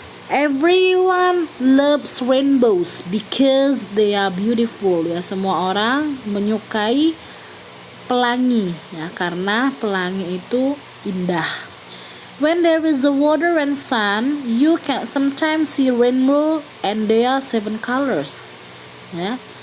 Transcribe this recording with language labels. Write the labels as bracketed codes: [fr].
[en] Everyone loves rainbows because they are beautiful ya. [id] Semua orang menyukai pelangi ya, karena pelangi itu indah. [en] When there is a water and sun, you can sometimes see rainbow and there are 7 colors ya.